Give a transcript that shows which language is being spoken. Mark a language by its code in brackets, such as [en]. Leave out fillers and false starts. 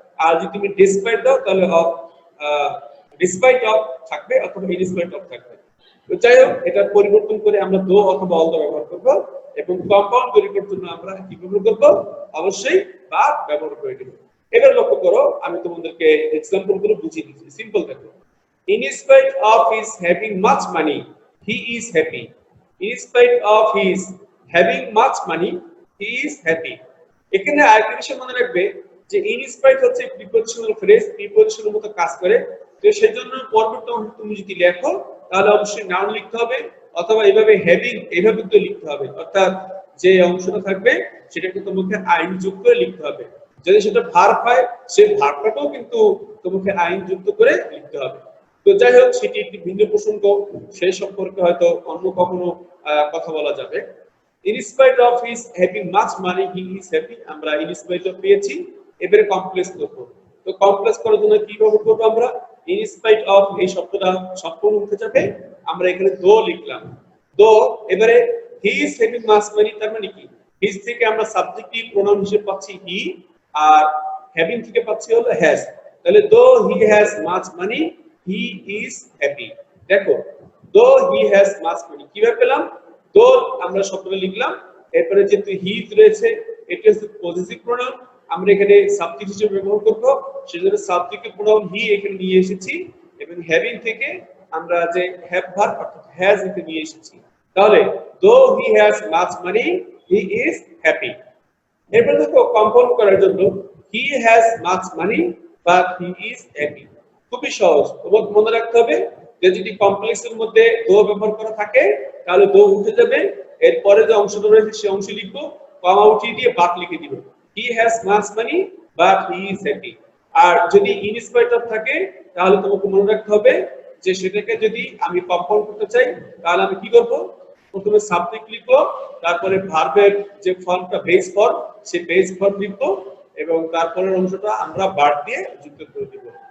[bn] আর যদি তুমি ডিসপাইট দাও তাহলে অফ, ডিসপাইট অফ থাকবে অথবা ইন স্পাইট অফ থাকবে। তো যাই হোক, এটা পরিবর্তন করে আমরা দো অথবা অলদো ব্যবহার করব, এবং কম্পাউন্ড তৈরি করার জন্য আমরা কি ব্যবহার করব, অবশ্যই ভার্ব ব্যবহার করে দেব। এবার লক্ষ্য করো, আমি তোমাদেরকে एग्जांपल করে বুঝিয়ে দিচ্ছি। সিম্পল দেখো, [en] in spite of his having much money he is happy. In spite of his having much money he is happy. [bn] এখানে আরেকটা বিষয় মনে রাখবে যে in spite হচ্ছে প্রিপজিশনাল ফ্রেজ, প্রিপজিশনের মতো কাজ করে। তো সেজন্য পরবর্তী অংশ তুমি যদি লেখো তাহলে অবশ্যই নাউন লিখতে হবে, অথবা এইভাবে হ্যাভিং এইভাবে তো লিখতে হবে, অর্থাৎ যে অংশটা থাকবে সেটাকে তোমাকে আইন যুক্ত করে লিখতে হবে। যদি সেটা ভার্ব হয়, সেই ভার্বটাকেও কিন্তু তোমাকে আইন যুক্ত করে লিখতে হবে। তো যাই হোক, সেটি একটি ভিন্ন প্রসঙ্গ, সেই সম্পর্কে হয়তো অন্য কখনো কথা বলা যাবে। [en] In spite of his having much money he is happy, আমরা in spite of পেয়েছি, [bn] এবারে কমপ্লেক্স করব। তো কমপ্লেক্স করার জন্য কি ব্যবহার করব আমরা, in spite of এই শব্দটা সম্পূর্ণ উঠে যাবে, আমরা এখানে দো লিখলাম। দো, এবারে [en] he is having much money, [bn] তার মানে কি, his থেকে আমরা সাবজেক্টিভ প্রোনাউন হিসেবে পাচ্ছি হি, আর having থেকে পাচ্ছি হলো has। [en] তাহলে though he has much money he is happy। [bn] দেখো, [en] though he has much money [bn] কিভাবে পেলাম, though আমরা শব্দটা লিখলাম, এরপরে যেহেতু হি রয়েছে, এটা হচ্ছে পজিটিভ প্রোনাউন, আমরা এখানে সাবজেক্ট হিসেবে ব্যবহার করব, সেজন্য সাবজেক্টিভ প্রোনাউন হি এখানে নিয়ে এসেছি, এবং হ্যাভিং থেকে আমরা যে হ্যাভ ভার্ব অর্থাৎ হ্যাজ এখানে নিয়ে এসেছি। [en] তাহলে though he has much money he is happy। [bn] এরপর দেখো, কম্পাউন্ড করার জন্য [en] he has much money but he is happy। [bn] খুবই সহজ, তোমাকে মনে রাখতে হবে যে যদি কমপ্লেক্সের মধ্যে দো ব্যবহার করা থাকে তাহলে দো উঠে যাবে, এরপরে যে অংশটা রয়েছে সেই অংশ লিখবো, কমা উঠিয়ে দিয়ে [en] But লিখে দিব। He has much money but he is happy. [bn] আর যদি ইন স্পাইট অফ থাকে তাহলে তোমাকে মনে রাখতে হবে যে সেটাকে যদি আমি কম্পাউন্ড করতে চাই তাহলে আমি কি করব, প্রথমে সাবজেক্ট লিখবো, তারপরে ভার্বের যে ফর্মটা বেস ফর্ম সেই বেস ফর্ম লিখবো এবং তারপরের অংশটা আমরা বাট দিয়ে যুক্ত করে দিব।